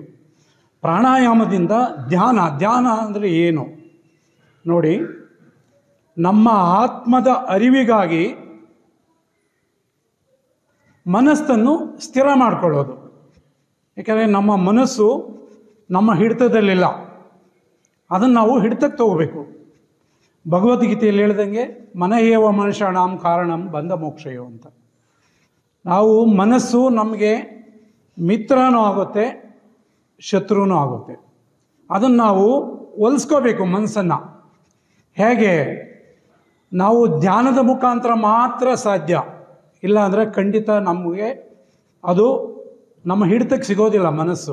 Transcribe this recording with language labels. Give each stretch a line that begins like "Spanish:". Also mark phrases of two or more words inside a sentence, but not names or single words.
Kannada: ಪ್ರಾಣಾಯಾಮದಿಂದ ಧ್ಯಾನ ಅಂದರೆ ಏನು ನೋಡಿ, ನಮ್ಮ ಆತ್ಮದ ಅರಿವಿಗಾಗಿ ಮನಸ್ಸನ್ನು ಸ್ಥಿರ ಮಾಡಿಕೊಳ್ಳೋದು. ಏಕೆಂದರೆ ನಮ್ಮ ಮನಸ್ಸು ನಮ್ಮ ಹಿಡಿತದಲ್ಲಿಲ್ಲ, ಅದನ್ನು ನಾವು ಹಿಡಿತಕ್ಕೆ ತಗೋಬೇಕು. ಭಗವದ್ಗೀತೆಯಲ್ಲಿ ಹೇಳ್ದಂಗೆ
Sanskrit: मन एव मनुष्याणां कारणं बन्ध मोक्षयोः ಅಂತ.
Kannada: ನಾವು ಮನಸ್ಸು ನಮಗೆ ಮಿತ್ರನೂ ಆಗುತ್ತೆ, ಶತ್ರುನೂ ಆಗುತ್ತೆ. ಅದನ್ನು ನಾವು ಹೊಲಿಸ್ಕೋಬೇಕು ಮನಸ್ಸನ್ನು. ಹೇಗೆ? ನಾವು ಧ್ಯಾನದ ಮುಖಾಂತರ ಮಾತ್ರ ಸಾಧ್ಯ. ಇಲ್ಲ ಅಂದರೆ ಖಂಡಿತ ನಮಗೆ ಅದು ನಮ್ಮ ಹಿಡಿತಕ್ಕೆ ಸಿಗೋದಿಲ್ಲ ಮನಸ್ಸು.